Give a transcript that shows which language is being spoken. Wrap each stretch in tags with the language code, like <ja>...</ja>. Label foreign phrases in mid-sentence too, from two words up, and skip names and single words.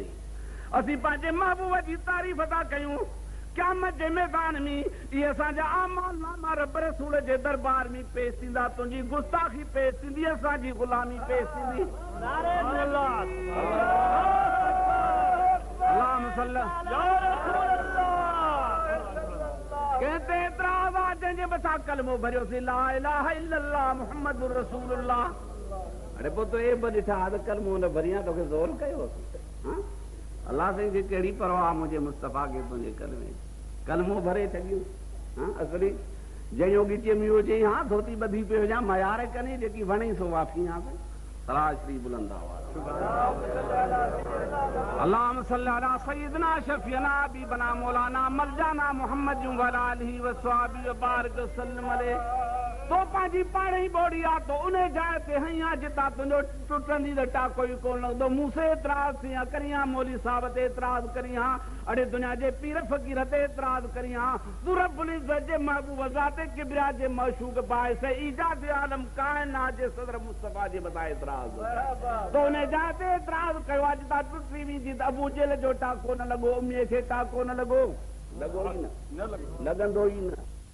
<sd>असीं पंहिंजे महबूब जी तारीफ़ था कयूं, क़यामत जे मैदान में इहे असांजा आमाल नामा रब रसूल जे दरबार में पेश थींदा, तुंहिंजी गुस्ताखी पेश थींदी, असांजी ग़ुलामी पेश थींदी। कहते एतिराज़ आहे जंहिंजे मथां कलमो भरियोसीं,</sd> <ar>لا إله إلا الله محمد رسول الله.</ar> <sd>अड़े पोइ तो ए बि ॾिठा त कलमो न भरियां, तोखे ज़ोर कयो। अल्लाह साईं खे कहिड़ी परवाह मुंहिंजे मुस्तफ़ा खे तुंहिंजे कलमे, कलमो भरे छॾियो। हा असली जंहिं ॻिटीअ में इहो चई, हा धोती ॿधी पियो हुजां, मयार कनी जेकी वणई सो वाफी हा। सलाह श्री बुलंद आवाज़</sd> <ar>اللهم صل على سيدنا شفيعنا حبيبنا مولانا مرجانا محمد و آله و صحابي و بارك وسلم عليه.</ar> <sd>तो पंहिंजी पाण ई ॿोड़ी आहे, तो उन जाइ ते हई आहे जितां तुंहिंजो टुटंदी त टाको ई कोन लॻंदो। मूंसे एतिराज़ थी हा करी हा, मौली साहब ते एतिराज़ करी हा, अड़े दुनिया जे पीर फ़कीर ते एतिराज़ करी हा, तू</sd> <ar>رب العزة</ar> <sd>जे महबूब ज़ात किबरिया जे मशूक बाइस ईजाद आलम काइनात जे सदर मुस्तफ़ा जे मथां एतिराज़, तो उन जाइ ते एतिराज़ कयो आहे जितां टुटी वेंदी त अबू जेल जो टाको न लॻो, उमीअ खे टाको न लॻो, लॻो ई न, लॻंदो ई न।</sd>